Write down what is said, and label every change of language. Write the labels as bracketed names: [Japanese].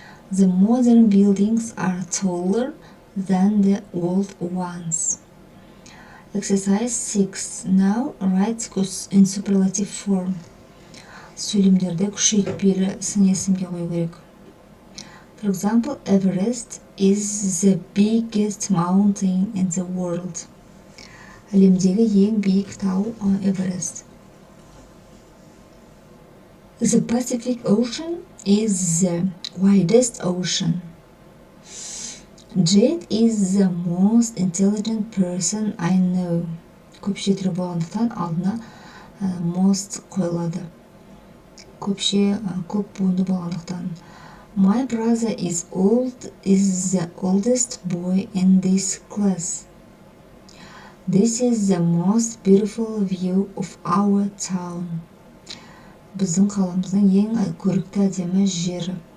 [English] The modern buildings are taller than the old ones. Exercise 6. Now write in superlative form. [Kazakh] Сөйлемдерді күшейтпелі сын есімге қою керек. [English] For example, Everest is the biggest mountain in the world. [Kazakh] Әлемдегі ең биік тау Everest. [English] The Pacific Ocean is the widest ocean. Jade is the most intelligent person I know. [Kazakh] Көпше түрі болғандықтан алдына most қойылады. Көпше көп буынды болғандықтан. [English] My brother is the oldest boy in this class. This is the most beautiful view of our town. [Kazakh] Біздің қаламыздың ең көрікті әдемі жері.